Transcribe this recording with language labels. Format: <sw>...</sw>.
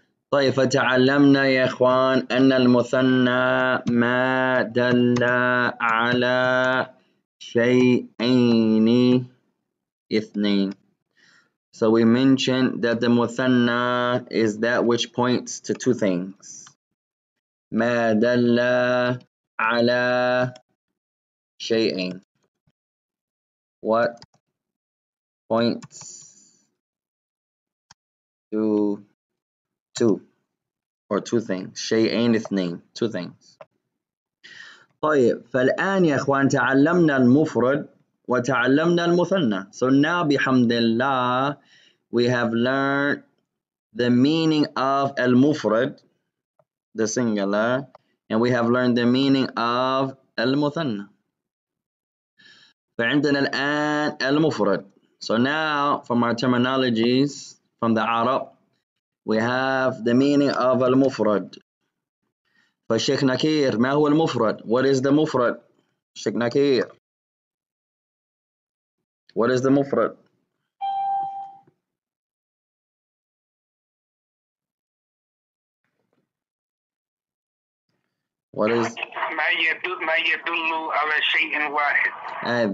<ar>طيب فتعلمنا يا إخوان أن المثنى ما دل على شيئين اثنين.</ar> <en>So we mentioned that the muthanna is that which points to two things.</en> <ar>ما دل على شيئين.</ar> <en>What points to two or two things.</en> <ar>شيئين اثنين,</ar> <en>two things.</en> <ar>طيب فالآن يا إخوان تعلمنا المفرد وتعلمنا المثنى.</ar> <en>So now bihamdillah we have learned the meaning of al-mufrad, the singular, and we have learned the meaning of al-muthanna.</en> <ar>فعندنا الآن المفرد.</ar> <en>So now from our terminologies from the Arab we have the meaning of al-mufrad.</en> <ar>فالشيخ نكير ما هو المفرد?</ar> <en>What is the mufrad? الشيخ نكير, what is the mufrad? What is</en> <ar>ما يدل على شيء واحد.</ar>